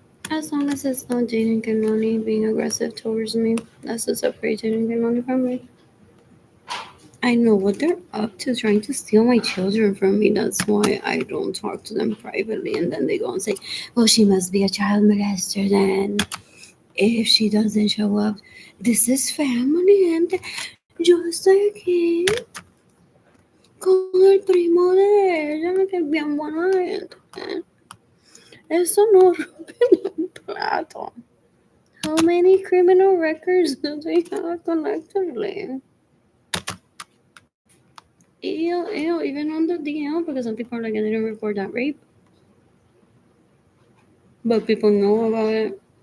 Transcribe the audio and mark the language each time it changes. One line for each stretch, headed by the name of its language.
English: As long as it's not Jaden Canoni being aggressive towards me, that's to separate Jaden Canoni from me. I know what they're up to, trying to steal my children from me. That's why I don't talk to them privately. And then they go and say, well, she must be a child molester then. If she doesn't show up, this is family,
Spanish: gente. Yo estoy aquí con el primo de ella, que es bien buena gente. Eso no rompe el plato.
English: How many criminal records do they have collectively? Ew, even on the DL, because some people are like, I didn't report that rape. But people know about it.